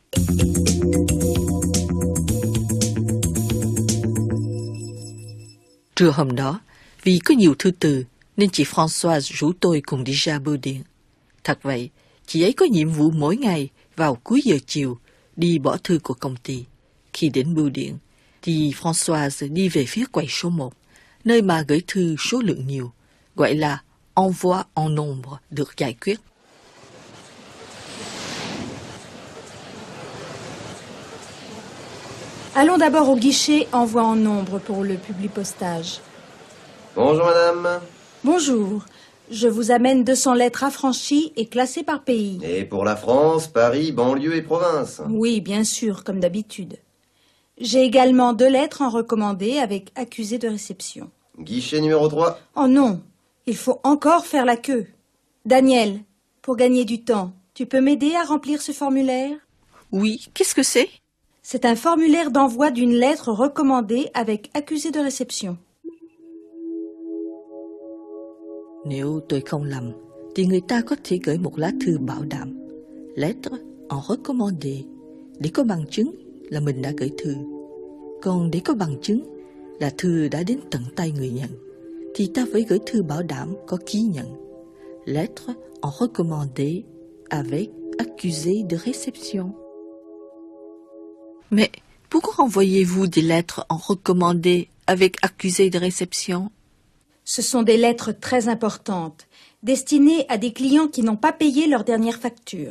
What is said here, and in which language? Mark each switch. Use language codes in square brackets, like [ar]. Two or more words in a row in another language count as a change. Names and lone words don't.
[vi] Trưa hôm đó, vì có nhiều thư từ, nên chị Françoise rủ tôi cùng đi ra bưu điện. Thật vậy, chị ấy có nhiệm vụ mỗi ngày vào cuối giờ chiều đi bỏ thư của công ty. Khi đến bưu điện, thì Françoise đi về phía quầy số 1, nơi mà gửi thư số lượng nhiều, gọi là [fr] envoi en nombre [vi] được giải quyết. [fr] Allons d'abord au guichet envoi en nombre pour le publipostage. Bonjour madame. Bonjour. Je vous amène 200 lettres affranchies et classées par pays. Et pour la France, Paris, banlieue et province? Oui, bien sûr, comme d'habitude. J'ai également 2 lettres en recommandé avec accusé de réception. Guichet numéro 3. Oh non, il faut encore faire la queue. Daniel, pour gagner du temps, tu peux m'aider à remplir ce formulaire? Oui, qu'est-ce que c'est? C'est un formulaire d'envoi d'une lettre recommandée avec accusé de réception. [vi] Nếu tôi không lầm, thì người ta có thể gửi một lá thư bảo đảm, [fr] lettre en recommandé, [vi] để có bằng chứng là mình đã gửi thư. Còn để có bằng chứng là thư đã đến tận tay người nhận, thì ta phải gửi thư bảo đảm có ký nhận, [fr] lettre en recommandé avec accusé de réception. Mais pourquoi envoyez-vous des lettres en recommandé avec accusé de réception? Ce sont des lettres très importantes, destinées à des clients qui n'ont pas payé leur dernière facture.